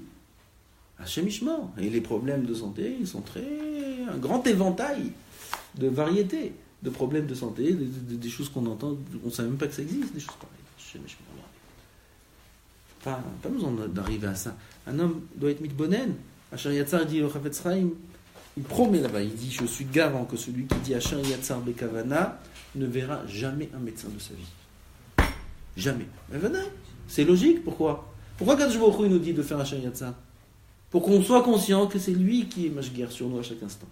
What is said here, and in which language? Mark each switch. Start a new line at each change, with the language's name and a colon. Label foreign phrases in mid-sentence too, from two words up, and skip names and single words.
Hebrew: השם ישמע.
French: Et les problèmes de santé, ils sont un grand éventail de variétés de problèmes de santé, des choses qu'on entend, on ne savait même pas que ça existe, des choses pareilles.
Hebrew: השם ישמע.
French: Pas besoin d'arriver à ça. Un homme doit être mitbonen. Asher Yatzar dit au Chafetz Chaim, il promet là-bas, il dit, je suis garant que celui qui dit
Hebrew: אשר יצר בכוונה
French: ne verra jamais un médecin de sa vie. Jamais. Mais venez, c'est logique, pourquoi
Hebrew: קדוש ברוך הוא
French: nous dit de faire Asher Yatzar? Pour qu'on soit conscient que c'est lui qui est mashgiach sur nous à chaque instant.